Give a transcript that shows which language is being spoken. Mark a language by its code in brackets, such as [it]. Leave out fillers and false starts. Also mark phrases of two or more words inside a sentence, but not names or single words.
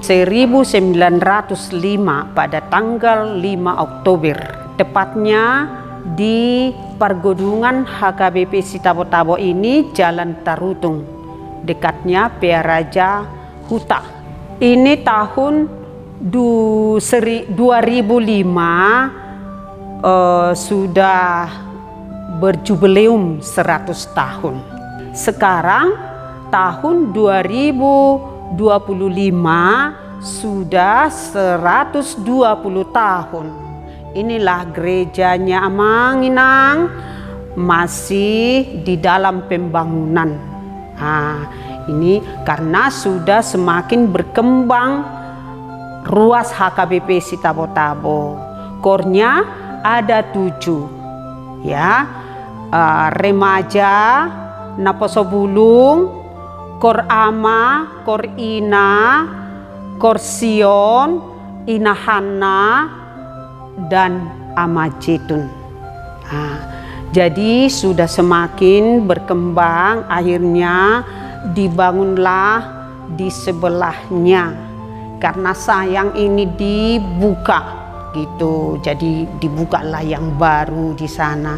[id] 1905 pada tanggal 5 Oktober, tepatnya di pergunungan HKBP Sitabo-Tabo ini, Jalan Tarutung, dekatnya Pearaja Huta. Ini tahun 2005 sudah berjubileum 100 tahun. Sekarang tahun 2025 sudah 120 tahun. Inilah gerejanya Amanginang, masih di dalam pembangunan. Ini karena sudah semakin berkembang ruas HKBP Sitabo-Tabo. Kornya ada 7, ya, remaja, Naposobulung, Kor Ama, Kor Ina, Kor Sion, Ina Hana, dan Ama Jetun. Jadi sudah semakin berkembang, akhirnya dibangunlah di sebelahnya. Karena sayang ini dibuka gitu, jadi dibukalah yang baru di sana.